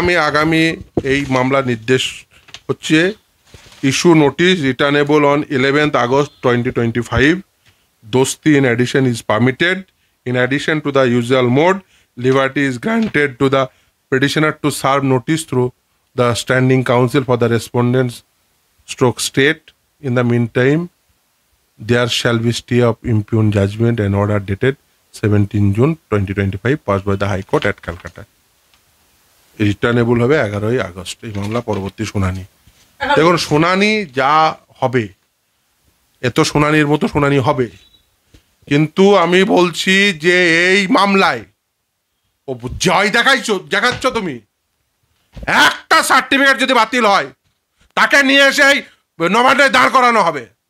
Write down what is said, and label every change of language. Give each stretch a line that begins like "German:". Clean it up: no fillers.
Bangla: আগামী এই মামলার নির্দেশ হচ্ছে
English: Issue notice returnable on 11th August 2025. Dosti in addition is permitted. In addition to the usual mode, liberty is granted to the petitioner to serve notice through the standing counsel for the respondents stroke state. In the meantime, there shall be stay of impugned judgment and order dated 17 June 2025 passed by the High Court at Calcutta.
Bangla: Returnable হবে 11ই August এই মামলা পরবর্তী শুনানি। দেখুন শুনানি যা হবে এত শুনানির মতো শুনানি হবে, কিন্তু আমি বলছি যে এই মামলায় ও জয় দেখাচ্ছ তুমি, একটা সার্টিফিকেট যদি বাতিল হয় তাকে নিয়ে এসে নবান্নে দাঁড় করানো হবে।